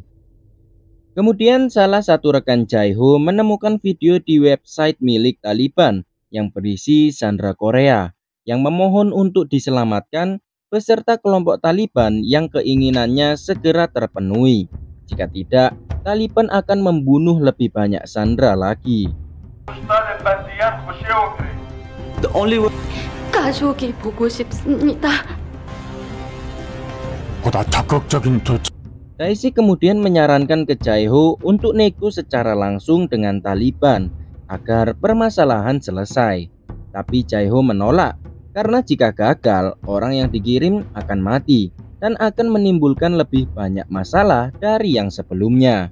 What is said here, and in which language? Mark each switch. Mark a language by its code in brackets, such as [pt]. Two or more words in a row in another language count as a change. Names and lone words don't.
[id] Kemudian salah satu rekan Jae-ho menemukan video di website milik Taliban yang berisi sandera Korea yang memohon untuk diselamatkan beserta kelompok Taliban yang keinginannya segera terpenuhi. Jika tidak, Taliban akan membunuh lebih banyak sandera lagi. [en] The only way. [ko] 가족이 보고 싶습니다. 보다 적극적인 조치. [id] Daisik kemudian menyarankan ke Jae-ho untuk nego secara langsung dengan Taliban agar permasalahan selesai. Tapi Jae-ho menolak karena jika gagal, orang yang dikirim akan mati dan akan menimbulkan lebih banyak masalah dari yang sebelumnya.